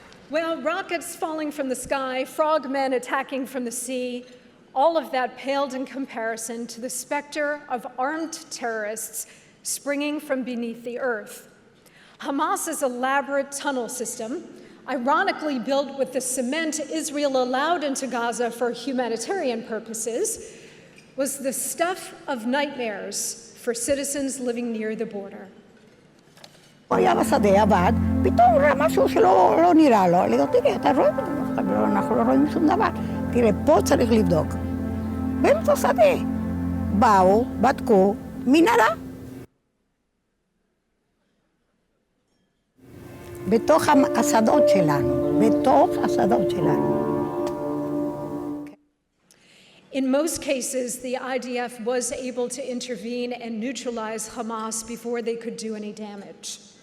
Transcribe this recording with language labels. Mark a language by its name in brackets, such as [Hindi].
[English] Well, rockets falling from the sky, frogmen attacking from the sea, all of that paled in comparison to the specter of armed terrorists springing from beneath the earth. Hamas's elaborate tunnel system, ironically built with the cement Israel allowed into Gaza for humanitarian purposes, was the stuff of nightmares for citizens living near the border. [Hebrew] הוא היה בשדה, עבד, פתאום ראה משהו שלא נראה לו. אני אומרת, תראה, אתה רואה? אנחנו לא רואים שום דבר. תראה, פה צריך לבדוק. באמצע השדה. באו, בדקו, מנהרה. בתוך השדות שלנו, בתוך השדות שלנו. [English] In most cases, the IDF was able to intervene and neutralize Hamas before they could do any damage.